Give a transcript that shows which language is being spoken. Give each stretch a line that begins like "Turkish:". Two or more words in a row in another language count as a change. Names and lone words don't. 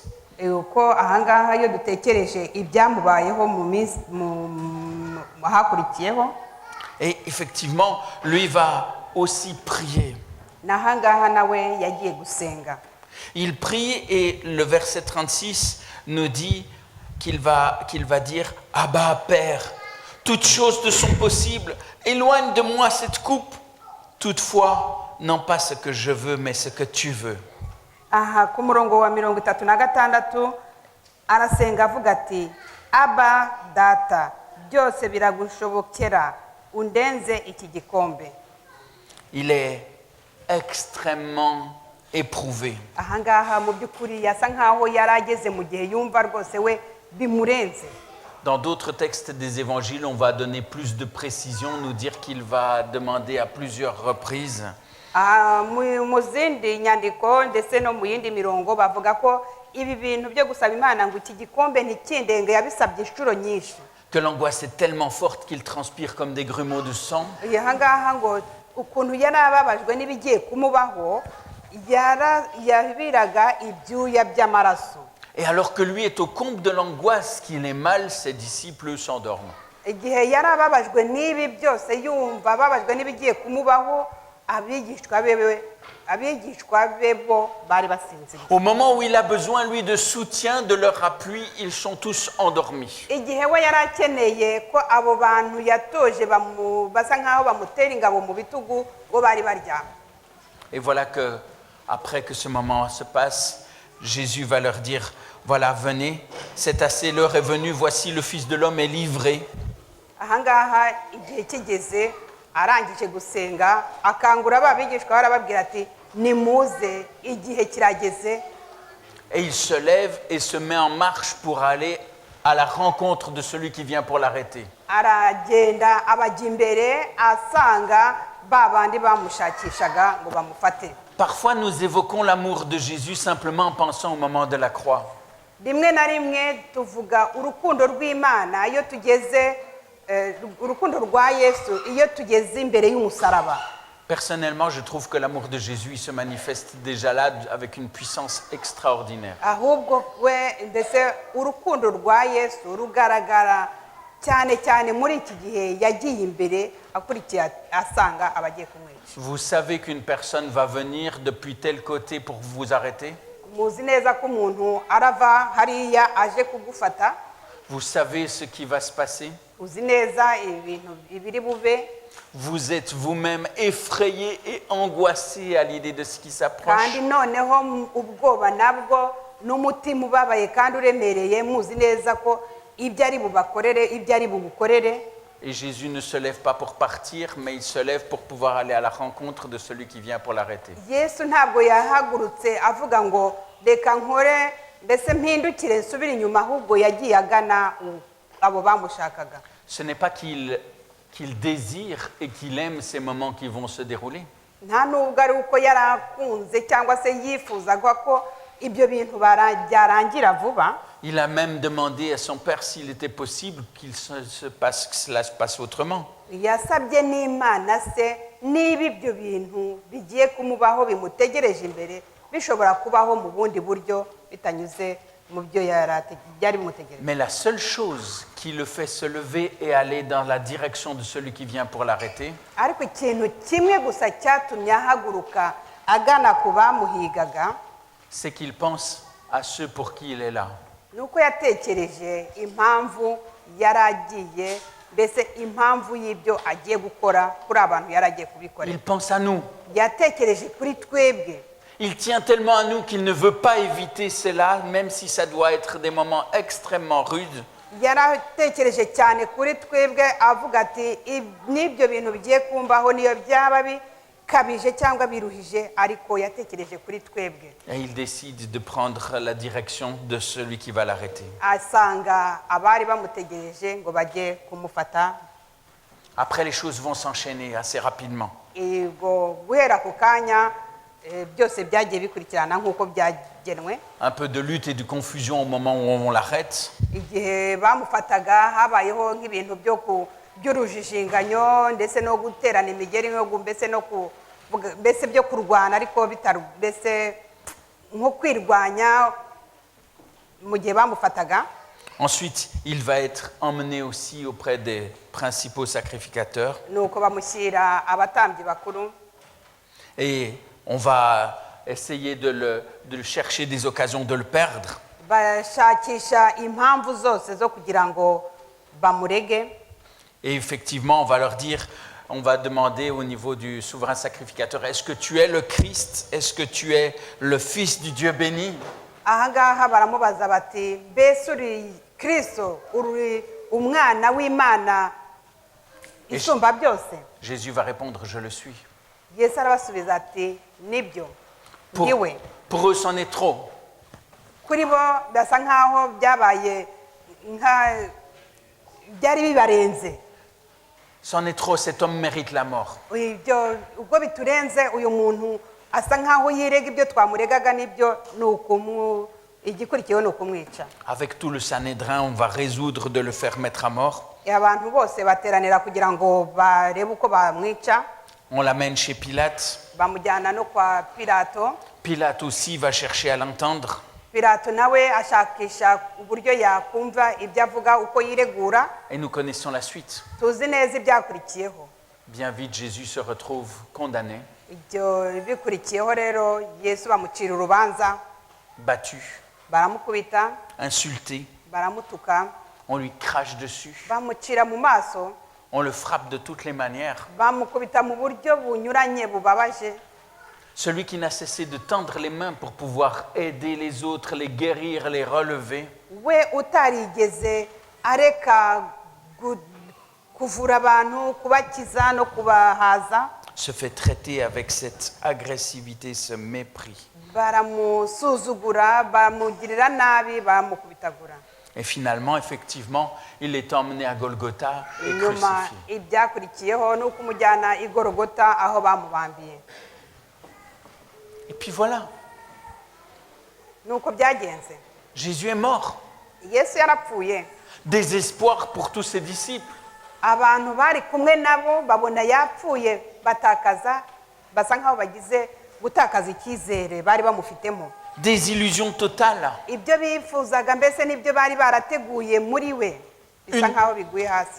Kinyarwanda: uko ahangaha iyo dutekereje ibyamubayeho hakurikiyeho.
French: Et effectivement, lui va aussi prier.
Kinyarwanda: n'ahangaha nawe yagiye gusenga.
French: Il prie et le verset 36 nous dit qu'il va dire « Abba, Père, toutes choses te sont possibles, éloigne de moi cette coupe. Toutefois, non pas ce que je veux, mais ce que tu veux. »
Kinyarwanda: aha ku murongo wa 36 arasenga avuga ati Aba data byose biragushobokera undenze iki gikombe.
French: Il est extrêmement éprouvé.
Kinyarwanda: ahangaha mu by'ukuri yasa nkaho yari ageze mu gihe yumva rwose we bimurenze.
French: Dans d'autres textes des évangiles, on va donner plus de précision, nous dire qu'il va demander à plusieurs reprises.
Kinyarwanda: mu zindi nyandiko ndetse no mu yindi mirongo bavuga ko ibi bintu byo gusaba Imana ngo iki gikombe ntikindenge yabisabye inshuro nyinshi.
French: Que l'angoisse est tellement forte qu'il transpire comme des grumeaux de sang.
Kinyarwanda: ahangaha ngo ukuntu yari ababajwe n'ibigiye kumubaho yabiraga ibyuya by'amaraso.
French: Et alors que lui est au comble de l'angoisse, qu'il est mal, ses disciples s'endorment.
Kinyarwanda: igihe yari ababajwe n'ibi byose yumva ababajwe n'ibigiye kumubaho abigishwa be bo bari basinziriye.
French: Au moment où il a besoin, lui, de soutien, de leur appui, ils sont tous endormis.
Kinyarwanda: igihe we yari akeneye ko abo bantu yatoje basa nk'aho bamutera ingabo mu bitugu bo bari baryamye.
French: Et voilà que, après que ce moment se passe, Jésus va leur dire, voilà, venez, c'est assez, l'heure est venue, voici le Fils de l'homme est livré.
Kinyarwanda: ahangaha igihe kigeze arangije gusenga akangura abigishwa barababwira ati nimuze igihe kirageze.
French: Et il se lève et se met en marche pour aller à la rencontre de celui qui vient pour l'arrêter.
Kinyarwanda: aragenda abajya imbere asanga ba bandi bamushakishaga ngo bamufate.
French: Parfois, nous évoquons l'amour de Jésus simplement en pensant au moment de la croix.
Kinyarwanda: rimwe na rimwe tuvuga urukundo rw'Imana iyo tugeze urukundo rwa yesu iyo tugeze imbere y'umusaraba.
French: Personnellement, je trouve que l'amour de Jésus il se manifeste déjà là avec une puissance extraordinaire.
Kinyarwanda: Ahubwo we ndetse urukundo rwa yesu rugaragara cyane cyane muri iki gihe yagiye imbere akurikiye asanga abagiye kumwica.
French: Vous savez qu'une personne va venir depuis tel côté pour vous arrêter?
Kinyarwanda: Muzi neza ko umuntu arava hariya aje kugufata.
French: Vous savez ce qui va se passer?
Kinyarwanda: Uzi neza ibintu ibiri bube.
French: Vous êtes vous-même effrayé et angoissé à l'idée de ce qui s'approche.
Kinyarwanda: Kandi noneho ubwoba nabwo n'umutima ubabaye kandi uremereye muzi neza ko ibyo ari bubakorere ibyo ari bugukorere.
French: Et Jésus ne se lève pas pour partir, mais il se lève pour pouvoir aller à la rencontre de celui qui vient pour l'arrêter.
Kinyarwanda: Yesu ntabwo yahagurutse avuga ngo reka nkore mbese mpindukire nsubire inyuma, ahubwo yagiye agana abo bamushakaga.
French: Ce n'est pas qu'il désire et qu'il aime ces moments qui vont se dérouler.
Kinyarwanda: Nta nubwo ari uko yarakunze cyangwa se yifuzaga ko ibyo bintu byarangira vuba.
French: Il a même demandé à son père s'il était possible que cela se passe autrement.
Kinyarwanda: Yasabye n'Imana se niba ibyo bintu bigiye kumubaho bimutegereje imbere bishobora kubaho mu bundi buryo bitanyuze mu byo byari bimutegereje.
French: Mais la seule chose qui le fait se lever et aller dans la direction de celui qui vient pour l'arrêter,
Kinyarwanda: ariko ikintu kimwe gusa cyatumye ahaguruka agana ku bamuhigaga,
French: c'est qu'il pense à ceux pour qui il est là.
Kinyarwanda: nuko yatekereje impamvu yaragiye, mbese impamvu y'ibyo agiye gukora kuri abantu yaragiye kubikorera.
French: Il pense à nous.
Kinyarwanda: Yatekereje kuri twebwe.
French: Il tient tellement à nous qu'il ne veut pas éviter cela, même si ça doit être des moments extrêmement rudes.
Kinyarwanda: Yaratekereje cyane kuri twebwe avuga ati n'ibyo bintu bigiye kumbaho niyo byaba bikabije cyangwa biruhije, ariko yatekereje kuri twebwe.
French: Et il décide de prendre la direction de celui qui va l'arrêter.
Kinyarwanda: Asanga abari bamutegereje ngo bajye kumufata.
French: Après, les choses vont s'enchaîner assez rapidement.
Kinyarwanda: Ubwo guhera ku kanya byose byagiye bikurikirana nk'uko byagenwe.
French: Un peu de lutte et de confusion au moment où on l'arrête.
Kinyarwanda: Igihe bamufataga habayeho nk'ibintu by'urujijinganyo ndetse no guterana imigeri mbese byo kurwana, ariko mbese nko kwirwanya mu gihe bamufataga.
French: Ensuite, il va être emmené aussi auprès des principaux sacrificateurs.
Kinyarwanda: Nuko bamushyira abatambyi bakuru.
French: Et on va essayer de chercher des occasions de le perdre.
Kinyarwanda: Bashakisha impamvu zose zo kugira ngo bamurege.
French: Et effectivement, on va leur dire, on va demander au niveau du souverain sacrificateur, est-ce que tu es le Christ? Est-ce que tu es le Fils du Dieu béni?
Kinyarwanda: Ahangaha baramubaza bati mbese uri Kristo, uri umwana w'Imana isumba byose?
French: Jésus va répondre, je le suis.
Kinyarwanda: Yesu arabasubiza ati nibyo ndiwe.
French: Pour eux, c'en est trop.
Kinyarwanda: Kuri bo basa nkaho byari bibarenze.
French: C'en est trop, cet homme mérite la mort.
Kinyarwanda: Ubwo biturenze uyu muntu asa nkaho yirega ibyo twamuregaga nibyo, igikurikiyeho ni ukumwica.
French: Avec tout le Sanhédrin, on va résoudre de le faire mettre à mort.
Kinyarwanda: Abantu bose bateranira kugira ngo barebe uko bamwica.
French: On l'amène chez Pilate.
Kinyarwanda: Bamujyana no kwa Pilato.
French: Pilate aussi va chercher à l'entendre.
Kinyarwanda: Pilato nawe ashakisha uburyo yakumva ibyo avuga uko yiregura.
French: Et nous connaissons la suite.
Kinyarwanda: Tuzi neza ibyakurikiyeho.
French: Bien vite, Jésus se retrouve condamné.
Kinyarwanda: Ibyo bikurikiyeho rero Yesu bamucira urubanza.
French: Battu.
Kinyarwanda: Baramukubita.
French: Insulté.
Kinyarwanda: Baramutuka.
French: On lui crache dessus.
Kinyarwanda: Bamucira mu maso.
French: On le frappe de toutes les manières.
Kinyarwanda: Bamukubita mu buryo bunyuranye bubabaje.
French: Celui qui n'a cessé de tendre les mains pour pouvoir aider les autres, les guérir, les relever.
Kinyarwanda: We utarigeze areka kuvura abantu, kubakiza no kubahaza.
French: Se fait traiter avec cette agressivité, ce mépris.
Kinyarwanda: Baramusuzugura, bamugirira nabi, bamukubitagura.
French: Et finalement, effectivement, il est emmené à Golgotha et crucifié.
Kinyarwanda: Ibyakurikiyeho ni ukumujyana i Golgotha aho bamubambiye.
French: Et puis voilà.
Kinyarwanda: Nuko byagenze.
French: Jésus est mort.
Kinyarwanda: Yesu yarapfuye.
French: Désespoir pour tous ses disciples.
Kinyarwanda: abantu bari kumwe nabo babona yapfuye basa nkaho bagize gutakaza icyizere bari bamufitemo.
French: Des illusions totales.
Kinyarwanda: Ibyo bifuzaga mbese nibyo bari barateguye muri we bisa nkaho biguye hasi.